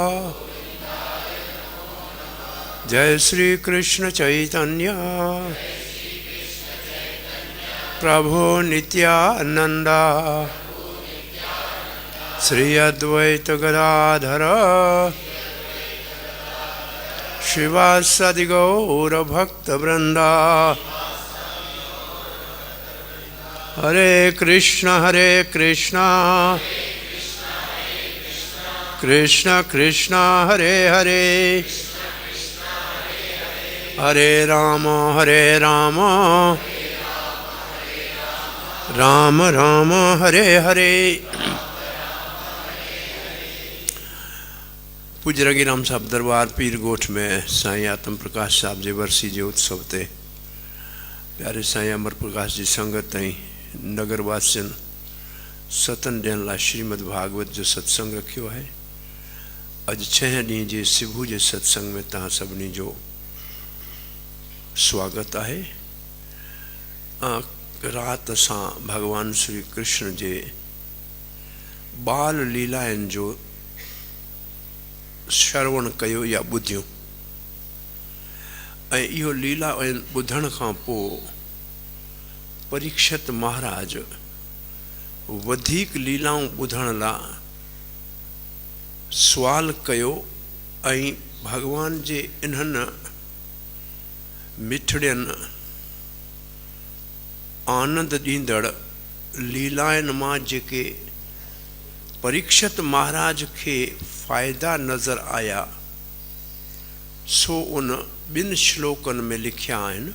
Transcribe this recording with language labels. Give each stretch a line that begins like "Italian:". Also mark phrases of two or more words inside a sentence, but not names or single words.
Sanskrit: जय श्री कृष्ण चैतन्य प्रभु नित्यानंद श्री अद्वैत गदाधर शिवासादि गौर भक्त वृंदा। हरे कृष्ण कृष्ण कृष्ण हरे हरे हरे राम राम राम हरे हरे।
Sindhi: पूज्य रंगीराम साहब दरबार पीरगोठ में साईं आत्म प्रकाश साहब जे वर्सी जे उत्सव ते प्यारे साईं अमर प्रकाश जी संगत ऐं नगरवासियुनि सतन ॾियण लाइ श्रीमद भागवत जो सत्संग रखियो है। अॼु 6 ॾींहं जे सुबुह जे सत्संग में तव्हां सभिनी जो स्वागत है। रात असां भगवान श्री कृष्ण जे बाल लीलाउनि जो श्रवण कयो या ॿुधियो ऐं इहो लीला ॿुधण खां पोइ परीक्षित महाराज वधीक लीलाऊं ॿुधण लाइ सुवाल कयो ऐं भगवान जे इन्हनि मिठड़ियनि आनंद ॾींदड़ लीलाउनि मां जेके परीक्षित महाराज खे फ़ाइदा नज़र आया सो उन 2 श्लोकनि में लिखिया आहिनि।